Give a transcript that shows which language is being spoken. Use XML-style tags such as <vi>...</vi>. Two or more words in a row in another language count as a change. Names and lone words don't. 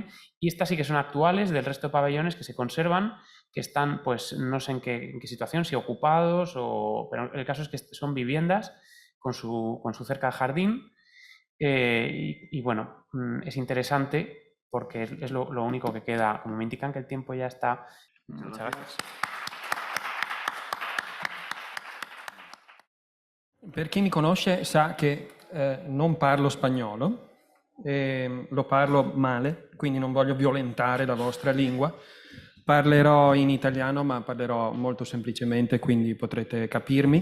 <es>Y estas sí que son actuales del resto de pabellones que se conservan, que están, pues no sé en qué situación, si ocupados, pero el caso es que son viviendas con su cerca de jardín. Y bueno, es interesante porque es lo único que queda. Como me indican que el tiempo ya está. Muchas gracias.</es> <it>Per chi mi conosce sa che non parlo spagnolo, lo parlo male, quindi non voglio violentare la vostra lingua. Parlerò in italiano, ma parlerò molto semplicemente, quindi potrete capirmi.</it>